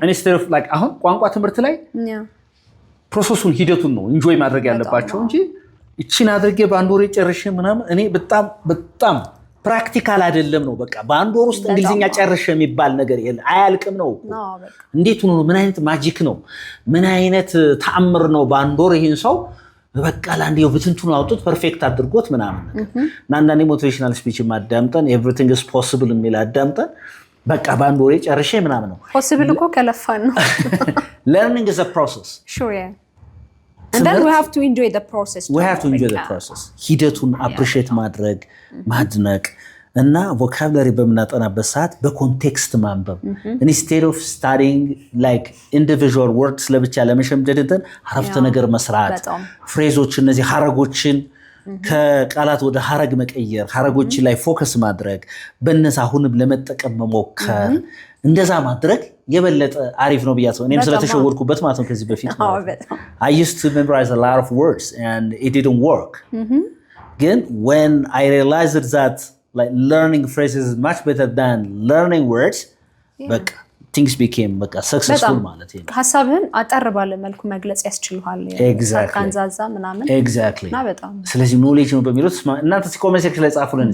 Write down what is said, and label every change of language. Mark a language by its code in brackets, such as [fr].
[en] and instead of like [am] አሁን ቋንቋ ትምህርት ላይ ፕሮሰሱን ሂደቱን ነው ኢንጆይ ማድረግ ያለባቸው እንጂ እቺን አድርጌ በአንድ ወር ጨርሼ ምናምን እኔ በጣም ፕራክቲካል አይደለም ነው በቃ በአንድ ወር ውስጥ እንግሊዝኛ ጨርሼ የሚባል ነገር የለም አያልቅም ነው እንዴት ነው ምን አይነት ማጂክ ነው ምን አይነት ተአምር ነው በአንድ ወር ይሄን ሰው በቃ ላንዴው ብትንቱን አውጥቶ ፐርፌክት አድርጎት ምናምን አንዳንዴ ሞቲቬሽናል ስፒች ማዳምጠን [en] everything is possible [am] የሚል አዳምጠን በቃ በአንድ ወር ጨርሼ ምናምን ነው possible እኮ ከለፋን ነው [en] learning is a process sure yeah and then we have to enjoy the process we have to enjoy the process [am] ሂደቱን appreciate ማድረግ ማድነቅ እና vocabulary በመናጠናበት ሰዓት በኮንቴክስት ማንበብ [en] instead of studying like individual words [am] ለብቻ ለመሸምደድን አረፍተ ነገር መስራት ፍሬዞች እነዚህ ሐረጎችን ከቃላት ወደ ሐረግ መቀየር ሐረጎች ላይ ፎከስ ማድረግ በእነዛ አሁንም ለመጠቀም መሞከር እንደዛ ማድረግ የበለጠ አሪፍ ነው ብያሰው እኔም ስለተሸወርኩበት ማለት ነው ከዚህ በፊት [en] I used to memorize a lot of words and it didn't work [am] ግን [en] when I realized that like learning phrases is much better than learning words but things became like successful [am] ማለት ነው ሐሳብን አጠር ባለ መልኩ መግለጽ ያስችልሃል ካንዛዛ ምናምን [en] exactly [am] እና በጣም ስለዚህ knowledge ነው በሚሉት እናንተ ኮሜንት ሴክሽን ላይ ጻፉልን